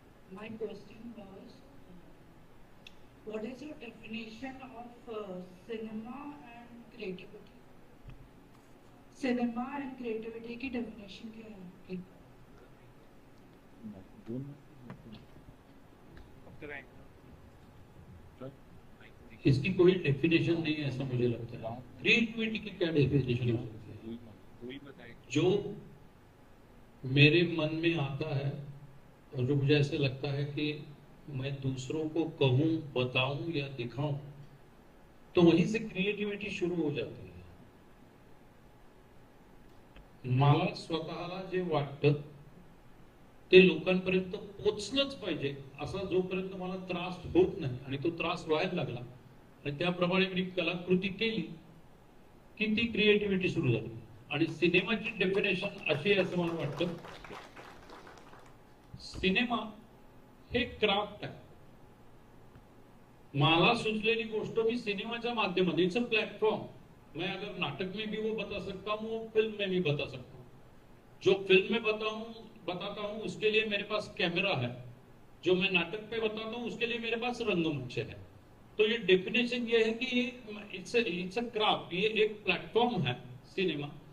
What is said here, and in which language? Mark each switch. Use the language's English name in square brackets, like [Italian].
[English] My question was, what is your definition of cinema and creativity? Cinema and creativity [Hindi] की definition क्या है? इसकी कोई डेफिनेशन नहीं है, ऐसा मुझे लगता है। क्रिएटिविटी की क्या डेफिनेशन हो सकती है? जो मेरे मन में आता है और जो मुझे ऐसे लगता है कि मैं दूसरों को कहूं, बताऊं या दिखाऊं, तो वहीं से क्रिएटिविटी शुरू हो जाती है। [Marathi] मला स्वतःला जे वाटतं ते लोकांपर्यंत पोचलंच पाहिजे, असा जोपर्यंत मला त्रास होत नाही आणि तो त्रास व्हायला लागला आणि त्याप्रमाणे मी कलाकृती केली, की ती क्रिएटिव्हिटी सुरू झाली. आणि सिनेमाची डेफिनेशन अशी आहे असं मला वाटतं, सिनेमा हे क्राफ्ट आहे. मला सुचलेली गोष्ट मी सिनेमाच्या माध्यमात, [English] It's a platform. [Hindi] मैं अगर नाटक में भी वो बता सकता हूँ, वो फिल्म में भी बता सकता हूँ. जो फिल्म में बताता हूँ उसके लिए मेरे पास कैमरा है, जो मैं नाटक पे बताता हूँ उसके लिए मेरे पास रंगमंच है. तो ये डेफिनेशन ये है कि [English] it's a craft, [Hindi] ये एक प्लेटफॉर्म है सिनेमा.